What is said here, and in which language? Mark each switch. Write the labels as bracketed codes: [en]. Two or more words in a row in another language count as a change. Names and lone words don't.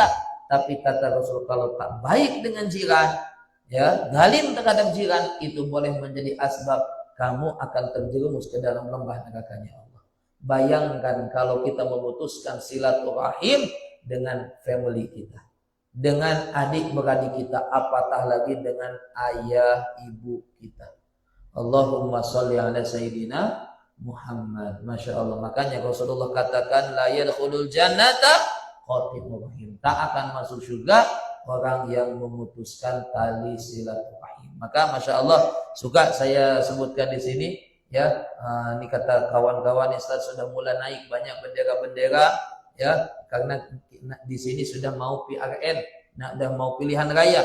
[ms] Tapi kata Rasul, kalau tak baik dengan jiran, ya, zalim terhadap jiran, itu boleh menjadi asbab kamu akan terjerumus ke dalam lembah nerakanya Allah. Bayangkan kalau kita memutuskan silaturahim dengan family kita, dengan adik-beradik kita, apatah lagi dengan ayah ibu kita. [ar] اللهم صل على سيدنا محمد. ما شاء الله. [ms] Makanya Rasulullah katakan [ar] لا يدخل الجنة قاطع رحم. [ms] Tak akan masuk surga orang yang memutuskan tali silaturahim. Maka [ar] ما شاء الله, [ms] suka saya sebutkan di sini, ya, ini kata kawan-kawan Ustaz sudah mulai naik banyak bendera-bendera, ya, karena di sini sudah mau PRN, sudah mau pilihan raya.